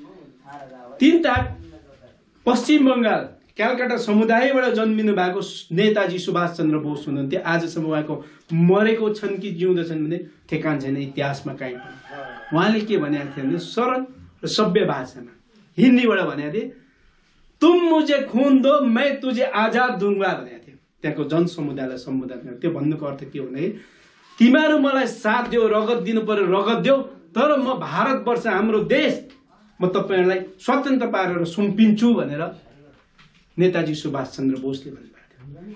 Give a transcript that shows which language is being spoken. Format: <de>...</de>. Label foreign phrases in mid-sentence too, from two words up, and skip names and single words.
<ne>3 ताक पश्चिम बङ्गाल कलकत्ता समुदायबाट जन्मिनु भएको नेताजी सुभाष चन्द्र बोस हुनुहुन्थ्यो। आजसम्म उहाँको मरेको छन् कि जिउँदछन् भने ठेकान छैन इतिहासमा कहीँ पनि। उहाँले के भनेको थियो भने सरल र सभ्य भाषामा हिन्दीबाट भनेको थिए,</ne> <hi>तुम मुझे खून दो मैं तुझे आजाद दूंगा</hi> <ne>भनेको थियो। त्यहाँको जनसमुदायलाई सम्बोधन गर्यो। त्यो भन्नुको अर्थ के हो भने तिमीहरू मलाई साथ देऊ, रगत दिनु पर्यो रगत देऊ, तर म भारतवर्ष हाम्रो देश म तपाईँहरूलाई स्वतन्त्र पारेर सुम्पिन्छु भनेर नेताजी सुभाष चन्द्र बोसले भन्नुभएको थियो।</ne>